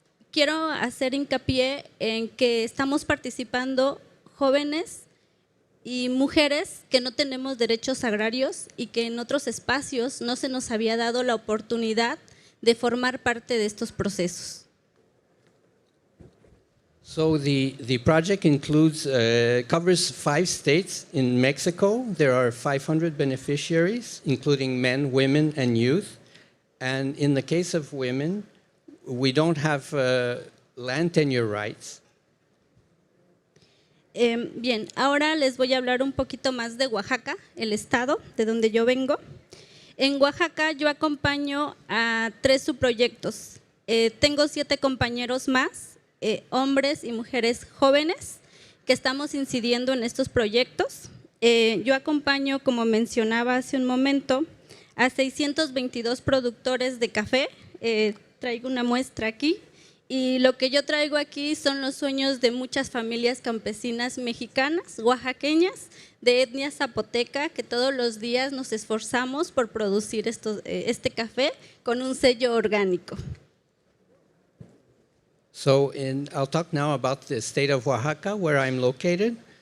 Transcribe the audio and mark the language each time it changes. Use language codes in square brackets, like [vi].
[es] Quiero hacer hincapié en que estamos participando jóvenes y mujeres que no tenemos derechos agrarios y que en otros espacios no se nos había dado la oportunidad de formar parte de estos procesos. [en] So the project covers 5 states in Mexico. There are 500 beneficiaries, including men, women, and youth. And in the case of women, we don't have land tenure rights. [es] Bien, ahora les voy a hablar un poquito más de Oaxaca, el estado de donde yo vengo. En Oaxaca yo acompaño a 3 subproyectos. Tengo 7 compañeros más, hombres y mujeres jóvenes, que estamos incidiendo en estos proyectos. Yo acompaño, como mencionaba hace un momento, a 622 productores de café. Traigo una muestra aquí, y lo que yo traigo aquí son los sueños de muchas familias campesinas mexicanas, oaxaqueñas, de etnia zapoteca, que todos los días nos esforzamos por producir este café con un sello orgánico. [en] So I'll talk now about the state of Oaxaca, where I'm located.